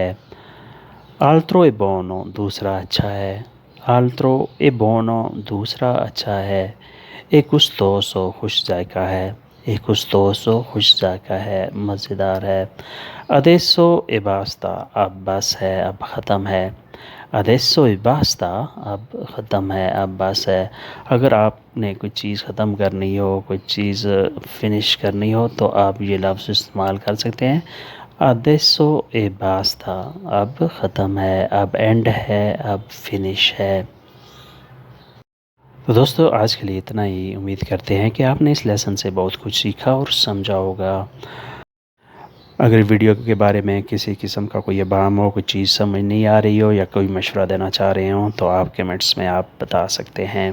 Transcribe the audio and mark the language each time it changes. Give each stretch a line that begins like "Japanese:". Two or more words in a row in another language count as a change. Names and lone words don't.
Italian: altro è buono,
Urdu: دوسرا اچھا ہے,
Italian: altro è buono,
Urdu: دوسرا اچھا ہے.
Italian: è gustoso,
Urdu: خوش ذائقہ ہے,
Italian: è gustoso,
Urdu: خوش ذائقہ ہے، مزیدار ہے.
Italian: adesso è basta,
Urdu: اب بس ہے، اب ختم ہے.
Italian: adesso e basta
Urdu: اب ختم ہے، اب بس ہے۔ اگر آپ نے کوئی چیز ختم کرنی ہو، کوئی چیز فنش کرنی ہو تو آپ یہ لفظ استعمال کر سکتے ہیں
Italian: adesso e basta،
Urdu: اب ختم ہے، اب اینڈ ہے، اب فنش ہے۔ تو دوستو آج کے لیے اتنا ہی، امید کرتے ہیں کہ آپ نے اس لیسن سے بہت کچھ سیکھا اور سمجھا ہوگا۔ اگر ویڈیو کے بارے میں کسی قسم کا کوئی ابہام ہو، کوئی چیز سمجھ نہیں آ رہی ہو یا کوئی مشورہ دینا چاہ رہے ہوں تو آپ کمنٹس میں آپ بتا سکتے ہیں۔